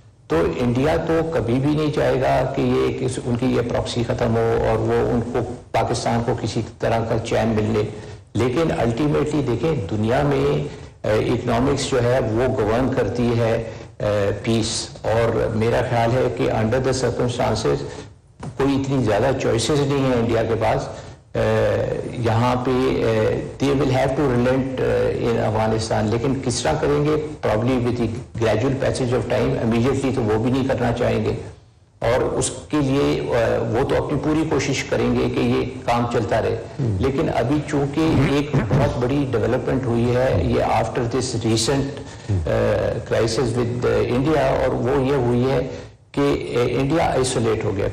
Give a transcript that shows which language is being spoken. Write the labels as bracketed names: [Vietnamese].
[Urdu] تو انڈیا تو کبھی بھی نہیں چاہے گا کہ یہ ان کی یہ پراکسی ختم ہو اور وہ ان کو پاکستان کو کسی طرح کا چین مل لے. لیکن الٹیمیٹلی دیکھیں دنیا میں اکنامکس جو ہے وہ گورن کرتی ہے پیس, اور میرا خیال ہے کہ [English] under the circumstances [Urdu] کوئی اتنی زیادہ چوائسیز نہیں ہیں انڈیا کے پاس. یہاں پہ [English] they will have to relent in Afghanistan, [Urdu] لیکن کس طرح کریں گے [English] probably with the gradual passage of time. [Urdu] immediately تو وہ بھی نہیں کرنا چاہیں گے, اور اس کے لیے وہ تو اپنی پوری کوشش کریں گے کہ یہ کام چلتا رہے. لیکن ابھی چونکہ ایک بہت بڑی ڈیولپمنٹ ہوئی ہے یہ [English] after this recent crisis with India, [Urdu] اور وہ یہ ہوئی ہے کہ انڈیا آئسولیٹ ہو گیا.